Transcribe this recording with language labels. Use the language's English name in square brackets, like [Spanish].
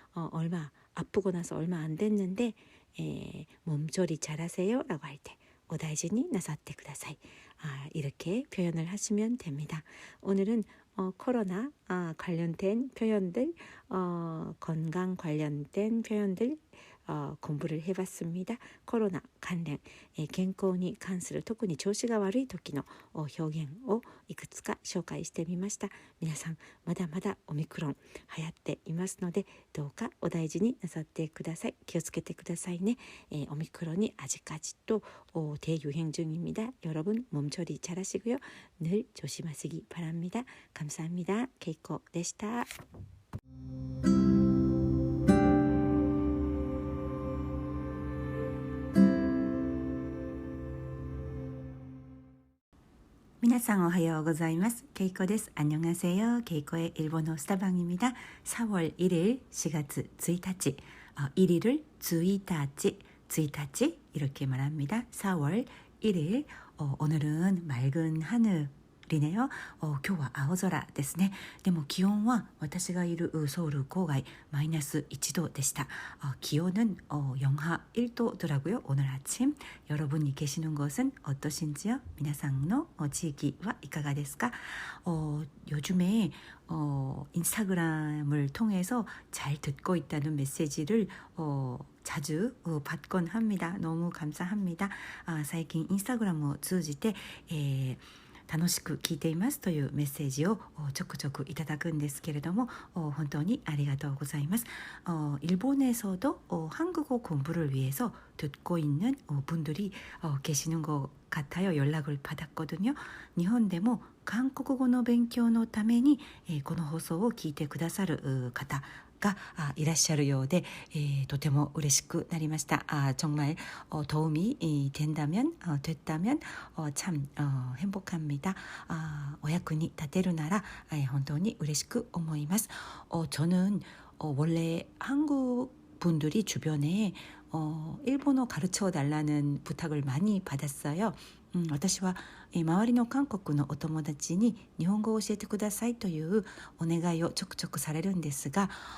[Korean] 얼마 아프고 나서 얼마 안 됐는데 몸조리 잘하세요 라고 할 때 [Japanese] 오다이지니 나사테 쿠다사이. [Korean] 이렇게 표현을 하시면 됩니다. 오늘은 코로나 관련된 표현들, 건강 관련된 표현들 공부를 해봤습니다. 코로나 관련, [Japanese] 健康に関する特に調子が悪い時の表現をいくつか紹介してみました。皆さんまだまだオミクロン流行っていますので、どうかお大事になさってください。気をつけてくださいね。 [Korean] 오미크론이 아직까지도 대유행 중입니다. 여러분 몸처리 잘하시고요. 늘 조심하시기 바랍니다. 감사합니다. 케이코 [Japanese] でした。皆さんおはようございます。ケイコです。 [Korean] 안녕하세요. 케이코의 일본어 스타방입니다. 4월 1일, [Japanese] 4月 1日. [Korean] 1일을 [Japanese] 1日 [Korean] 이렇게 말합니다. 4월 1일. 오늘은 맑은 하늘이네요. [Japanese] 今日は青空ですね。でも気温は私がいるソウル郊外マイナス1度でした。 [Korean] 기온은 영하 1도더라고요. 오늘 아침. 여러분이 계시는 곳은 어떠신지요? [Japanese] 皆さんの地域はいかがですか? [Korean] 요즘에 인스타그램을 통해서 잘 듣고 있다는 메시지를 자주 받곤 합니다. 너무 감사합니다. [Japanese] 最近インスタグラムを通じて楽しく聞いていますというメッセージをちょくちょくいただくんですけれども本当にありがとうございます. [Korean] 일본에서도 한국어 공부를 위해서 듣고 있는 분들이 계시는 것 같아요. 연락을 받았거든요. [Japanese] 일본でも 한국어 の勉強のためにこの放送を聞いてくださる方がいらっしゃるようで、とても嬉しくなりました. [Korean] 정말 도움이 됐다면 참 행복합니다. [Japanese] お役に立てるなら本当に嬉しく思います. [Korean] 저는 원래 한국 분들이 주변에 일본어 가르쳐 달라는 부탁을 많이 받았어요. [Japanese] 私は周りの韓国のお友達に日本語を教えてくださいというお願いをちょくちょくされるんですが